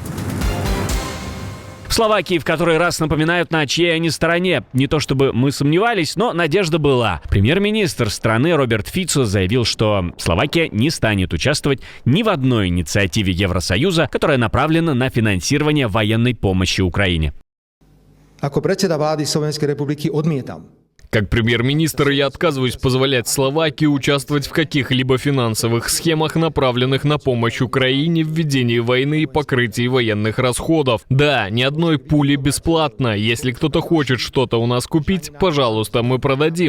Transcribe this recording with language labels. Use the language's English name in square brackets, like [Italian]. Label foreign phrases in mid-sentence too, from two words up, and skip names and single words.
[Russian] В Словакии в который раз напоминают, на чьей они стороне. Не то чтобы мы сомневались, но надежда была. Премьер-министр страны Роберт Фицо заявил, что Словакия не станет участвовать ни в одной инициативе Евросоюза, которая направлена на финансирование военной помощи Украине. [Slovak] Ako predseda vlády Slovenskej republiky odmietam. [Russian] Как премьер-министр я отказываюсь позволять Словакии участвовать в каких-либо финансовых схемах, направленных на помощь Украине в ведении войны и покрытии военных расходов. Да, ни одной пули бесплатно. Если кто-то хочет что-то у нас купить, пожалуйста, мы продадим.